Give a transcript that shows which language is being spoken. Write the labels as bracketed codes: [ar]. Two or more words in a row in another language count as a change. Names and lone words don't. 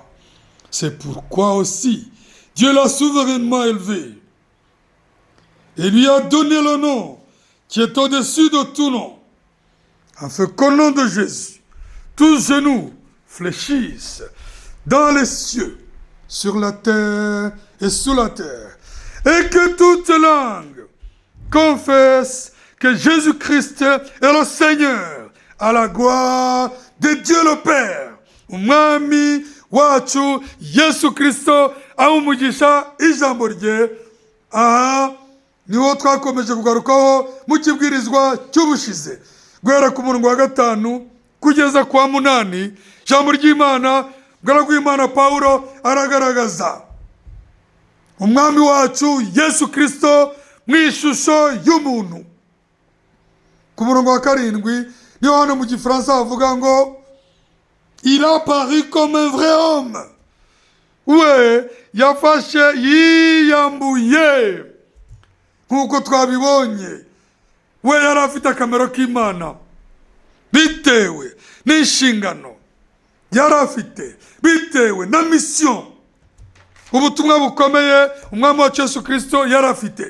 [fr] C'est pourquoi aussi Dieu l'a souverainement élevé et lui a donné le nom qui est au-dessus de tout nom, afin qu'au nom de Jésus, tous genoux fléchissent dans les cieux, sur la terre et sous la terre, et que toute langue confesse que Jésus-Christ est le Seigneur, à la gloire de Dieu le Père. [rw] Umwami wacu Yesu Kristo awumugisha ijambo rye. Aha niho twakomeje kugarukaho mu kibwirizwa cy'ubushize, guhera ku murongo wa 5 kugeza kwa 8. Ijambo ry'Imana, mugaragu w'Imana Pawulo aragaragaza umwami wacu Yesu Kristo mu ishusho y'umuntu. Ku murongo wa 7 niho hano mu Gifaransa havuga ngo [fr] il a paru comme un vrai homme. [rw] We yafashe yiyambuye nk'uko twabibonye. We yari afite akamero k'Imana bitewe n'inshingano yari afite, bitewe na mission, ubutumwa bukomeye umwami wacu Yesu Kristo yari afite.